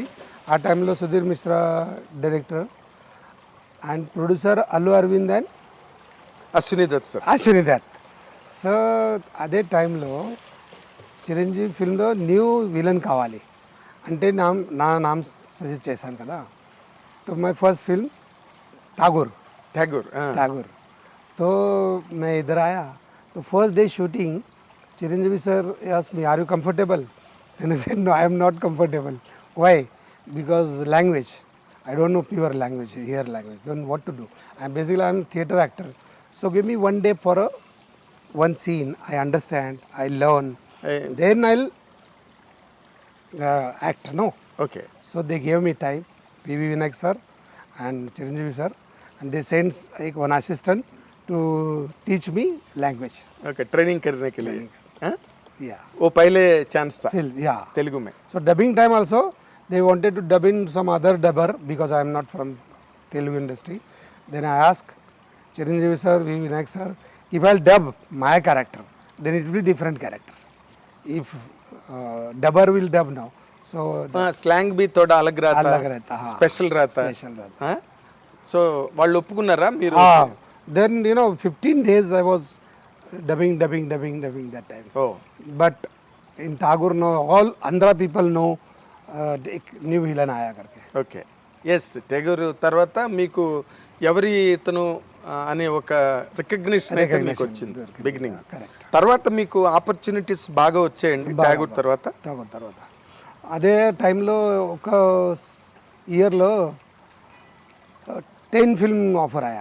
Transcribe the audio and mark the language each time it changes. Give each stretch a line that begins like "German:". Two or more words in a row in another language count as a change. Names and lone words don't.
Telugu: ఆ టైంలో సుధీర్ మిశ్రా
English: director and producer
Telugu: అల్లు అరవింద్ అండ్ అశ్విని దత్ సార్. అశ్విని దత్. సో అదే టైంలో చిరంజీవి ఫిల్మ్లో
English: new villain
Telugu: కావాలి అంటే నా నామ్ సజెస్ట్ చేశాను కదా.
Hindi: तो मैं
English: first film
Hindi: ठाकुर
Telugu: ఠాగూర్.
Hindi: ठाकुर तो मैं इधर आया तो
English: first day shooting
Hindi: चिरंजीवी सर
English: asked me, are you comfortable? Then I said, no, I am not comfortable. Why? Because language. I don't know pure language, here language. Then what to do? I am theatre actor. So give me one day for one scene. I understand, I learn. Then I'll act, no?
Telugu: ఓకే.
English: So they gave me time, PV Vinayak sir and Chiranjeevi sir, and they sent one assistant to teach me language. okay training
Hindi: करने के लिए.
English: Yeah.
Hindi: वो पहले चांस था
English: Yeah.
Hindi: तेलुगु में.
English: So dubbing time also, they wanted to dub in some other dubber because I am not from Telugu industry. Then I asked Chiranjeevi sir, PV Vinayak sir, if I'll dub my character, then it will be different characters. If dubber will dub now, so
Hindi: स्लैंग भी थोड़ा अलग रहता, अलग रहता, हाँ, स्पेशल रहता. special रहता.
Telugu: సో వాళ్ళు ఒప్పుకున్నారా మీరు?
English: Then 15 days I was dubbing that time. ఓ But in Tagore, no, all Andhra people know एक new villain
Hindi: आया करके.
Telugu: ఓకే. ఎస్ టెగూర్ తర్వాత మీకు ఎవరి ఇతను అనే ఒక రికగ్నిషన్ అయితే మీకు వచ్చింది బిగినింగ్.
English: Correct.
Telugu: తర్వాత మీకు ఆపర్చునిటీస్ బాగా వచ్చాయండి టెగూర్ తర్వాత? Tagore తర్వాత అదే టైంలో ఒక ఇయర్లో 10
English: film offer
Telugu: ఆయా.